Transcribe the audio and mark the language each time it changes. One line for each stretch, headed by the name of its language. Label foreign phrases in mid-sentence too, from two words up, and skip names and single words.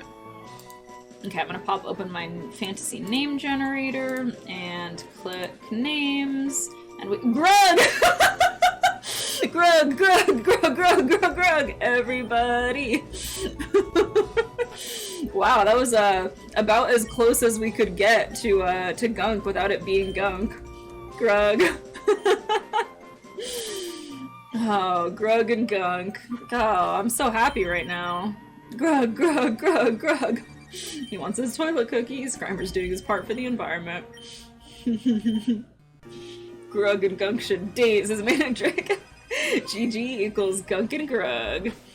English: Okay, I'm gonna pop open my fantasy name generator and click names. And we- Grug! Grug, Grug, Grug, Grug, Grug, Grug! Everybody! Wow, that was about as close as we could get to Gunk without it being Gunk. Grug. Oh, Grug and Gunk. Oh, I'm so happy right now. Grug, Grug, Grug, Grug. He wants his toilet cookies. Grimer's doing his part for the environment. Grug and Gunk should date, says Manadrick. GG equals Gunk and Grug.